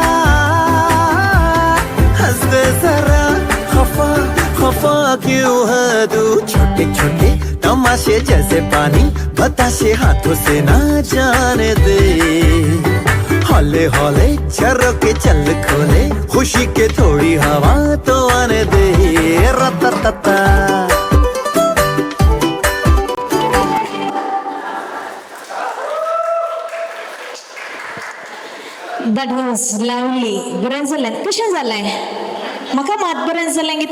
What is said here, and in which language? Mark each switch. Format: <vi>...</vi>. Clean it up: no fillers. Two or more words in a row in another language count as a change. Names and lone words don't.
<hi>हंस दे जरा खफा खफा क्यों है तू छोटे छोटे तमाशे जैसे पानी बताशे हाथों से ना जाने दे हौले हौले झरोके चल खोले खुशी के थोड़ी हवा तो आने दे रततता</hi> <en>That was lovely.</en> <kok>बरें जालें. कशें जालें? म्हाका मात बरें जालें गे.</kok>